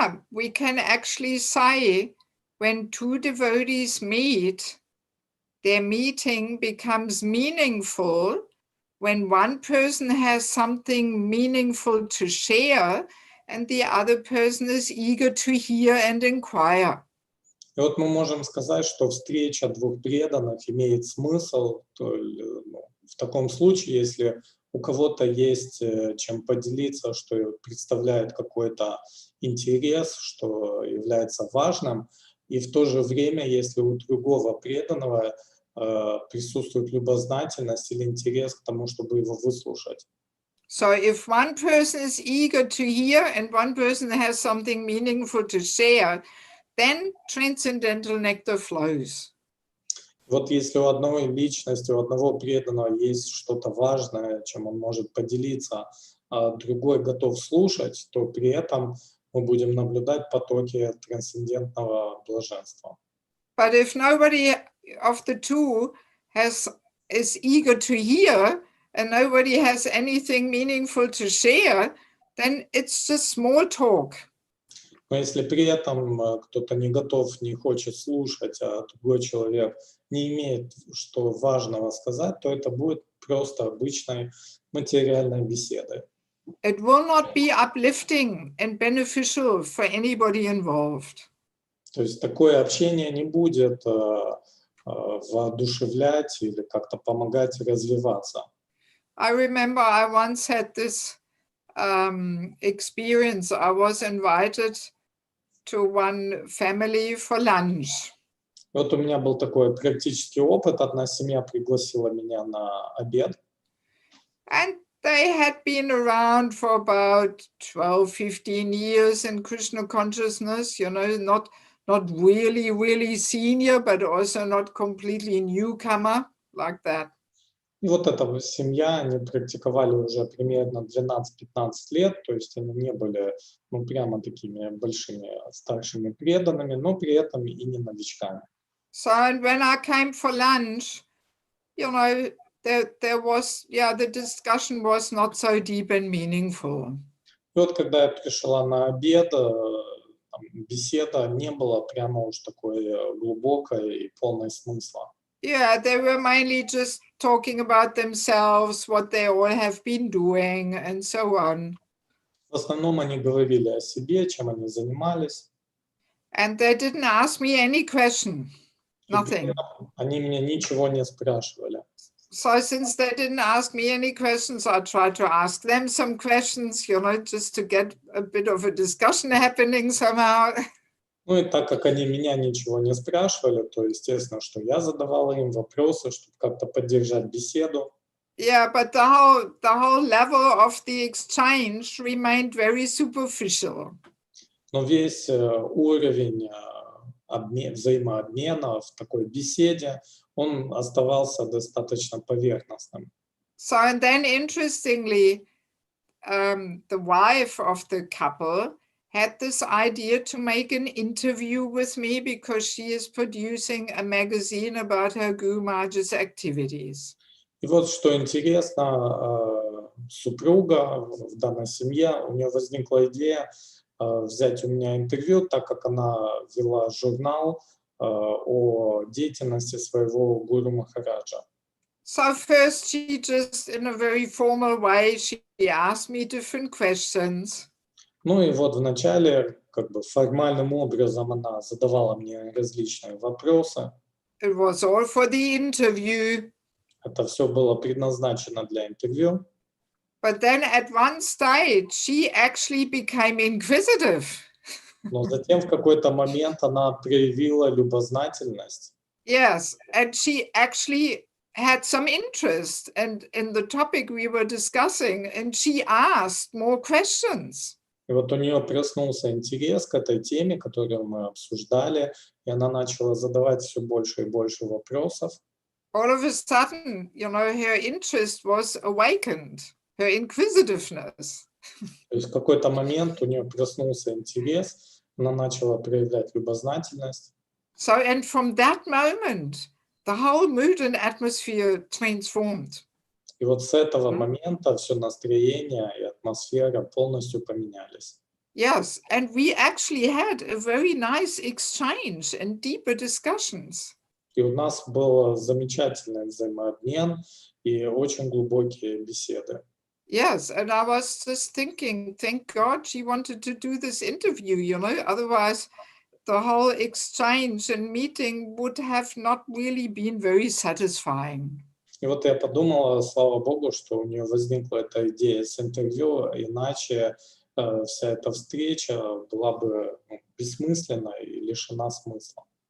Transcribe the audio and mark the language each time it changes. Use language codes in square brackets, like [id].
[en] We can actually say when two devotees meet, their meeting becomes meaningful when one person has something meaningful to share and the other person is eager to hear and inquire. [ru] И вот мы можем сказать, что встреча двух преданных имеет смысл в таком случае, если у кого-то есть чем поделиться, что представляет какой-то интерес, что является важным, и в то же время, если у другого преданного присутствует любознательность или интерес к тому, чтобы его выслушать. [en] So if one person is eager to hear and one person has something meaningful to share, then transcendental nectar flows. [ru] Вот если у одной личности, у одного преданного есть что-то важное, чем он может поделиться, а другой готов слушать, то при этом мы будем наблюдать потоки трансцендентного блаженства. [en] But if nobody of the two is eager to hear and nobody has anything meaningful to share, then it's just small talk. [ru] Но если при этом кто-то не готов, не хочет слушать, а другой человек не имеет что важного сказать, то это будет просто обычной материальной беседой. [en] It will not be uplifting and beneficial for anybody involved. [ru] То есть такое общение не будет воодушевлять или как-то помогать развиваться. [en] I remember I once had this experience. I was invited to one family for lunch. [ru] Вот у меня был такой практический опыт. Одна семья пригласила меня на обед. [en] And they had been around for about 12-15 years in Krishna consciousness, not really senior, but also not completely newcomer, like that. [ru] И вот эта семья, они практиковали уже примерно 12-15 лет, то есть они не были прямо такими большими старшими преданными, но при этом и не новичками. [en] So and when I came for lunch, there was, the discussion was not so deep and meaningful. [ru] И вот когда я пришла на обед, там беседа не была прямо уж такой глубокой и полной смысла. [en] Yeah, they were mainly just talking about themselves, what they all have been doing, and so on. [ru] В основном они говорили о себе, чем они занимались. [en] And they didn't ask me any question, [ru] И при [en] nothing. [ru] этом они меня ничего не спрашивали. [en] So since they didn't ask me any questions, I tried to ask them some questions, just to get a bit of a discussion happening somehow. [ru] Ну и так как они меня ничего не спрашивали, то естественно, что я задавала им вопросы, чтобы как-то поддержать беседу. [en] Yeah, but the whole level of the exchange remained very superficial. [ru] Но весь уровень взаимообмена в такой беседе, он оставался достаточно поверхностным. [en] So, and then interestingly, the wife of the couple had this idea to make an interview with me because she is producing a magazine about her Guru Maharaj's activities. [ru] И вот что интересно, супруга в данной семье, у нее возникла идея взять у меня интервью, так как она вела журнал о деятельности своего гуру Махараджа. [en] So first she just, in a very formal way, she asked me different questions. [ru] Ну и вот вначале, как бы формальным образом она задавала мне различные вопросы. [en] It was all for the interview. [ru] Это все было предназначено для интервью. [en] But then at one stage, she actually became inquisitive. [ru] Но затем в какой-то момент она проявила любознательность. [en] Yes, and she actually had some interest in the topic we were discussing, and she asked more questions. [ru] И вот у нее проснулся интерес к этой теме, которую мы обсуждали, и она начала задавать все больше и больше вопросов. [en] All of a sudden, her interest was awakened, her inquisitiveness. [ru] То есть в какой-то момент у нее проснулся интерес, она начала проявлять любознательность. [en] So, and from that moment, the whole mood and atmosphere transformed. [ru] И вот с этого момента все настроение и атмосфера полностью поменялись. [en] Yes, and we actually had a very nice exchange and deeper discussions. [ru] И у нас был замечательный взаимообмен и очень глубокие беседы. [en] Yes, and I was just thinking, thank God she wanted to do this interview, otherwise the whole exchange and meeting would have not really been very satisfying. [ru] И вот я подумала, слава богу, что у нее возникла эта идея с интервью, иначе вся эта встреча была бы бессмысленна и лишена смысла.